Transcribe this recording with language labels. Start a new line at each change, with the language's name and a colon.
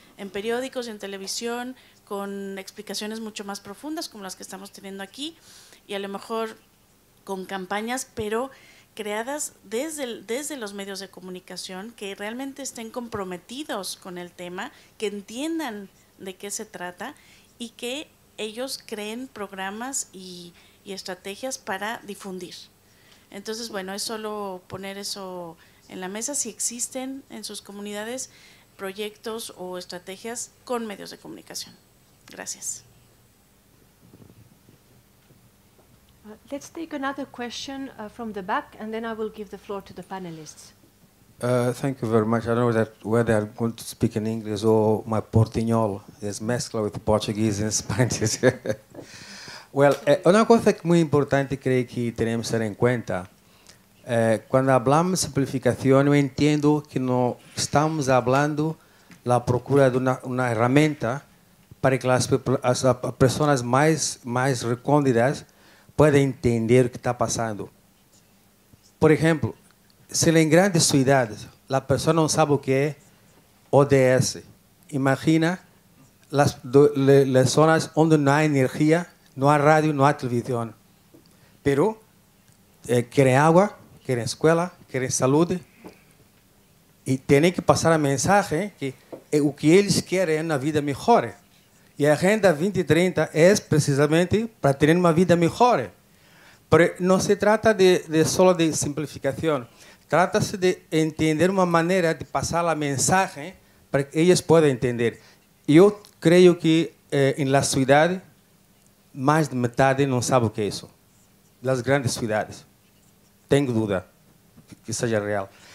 Spanish: En periódicos y en televisión, con explicaciones mucho más profundas como las que estamos teniendo aquí, y a lo mejor con campañas, pero creadas desde los medios de comunicación, que realmente estén comprometidos con el tema, que entiendan de qué se trata y que ellos creen programas y estrategias para difundir. Entonces, bueno, es solo poner eso en la mesa, si existen en sus comunidades proyectos o estrategias con medios de comunicación. Gracias.
English: Let's take another question from the back, and then I will give the floor to the panelists. Thank you very much. I don't know whether I'm going to speak in English or my portuñol is mezcla with Portuguese and Spanish.
Spanish: Well, una cosa muy importante creo que tenemos que tener en cuenta, cuando hablamos de simplificación, yo entiendo que no estamos hablando la procura de una herramienta para que las personas más recónditas puedan entender lo que está pasando. Por ejemplo, si en grandes ciudades la persona no sabe o que es ODS, imagina las zonas donde no hay energía, no hay radio, no hay televisión, pero quieren agua, quieren escuela, quieren salud, y tienen que pasar el mensaje que o que ellos quieren es una vida mejor. Y la Agenda 2030 es precisamente para tener una vida mejor. Pero no se trata solo de simplificación.
Portuguese: Trata-se de entender uma maneira de passar a mensagem para que eles possam entender. Eu creio que na cidade, mais de metade não sabe o que é isso. Das grandes cidades. Tenho dúvida que seja real.